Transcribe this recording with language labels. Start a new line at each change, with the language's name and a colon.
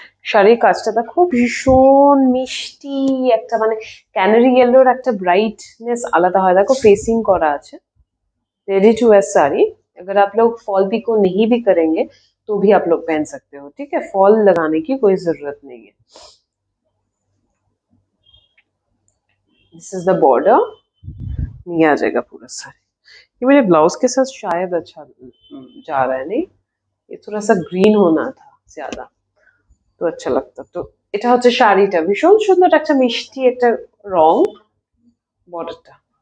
Bangla: শাড়ির কাজটা দেখো ভীষণ মিষ্টি একটা, মানে ক্যানারি ইয়েলোর একটা ब्राइटनेस আলাদা হয়।
Hindi: देखो फेसिंग करा আছে। Ready to where sari. अगर आप लोग फॉल पिको नहीं भी करेंगे तो भी आप लोग पहन सकते हो, ठीक है। फॉल लगाने की कोई जरूरत नहीं है।
English: This is the border.
Hindi: ये आ जाएगा पूरा साड़ी। ये मेरे ब्लाउज के साथ शायद अच्छा जा रहा है, नहीं ये थोड़ा सा ग्रीन होना था ज्यादा তো আচ্ছা লাগতো।
Bangla: তো এটা হচ্ছে শাড়িটা, ভীষণ সুন্দর একটা মিষ্টি একটা রং, বর্ডারটা।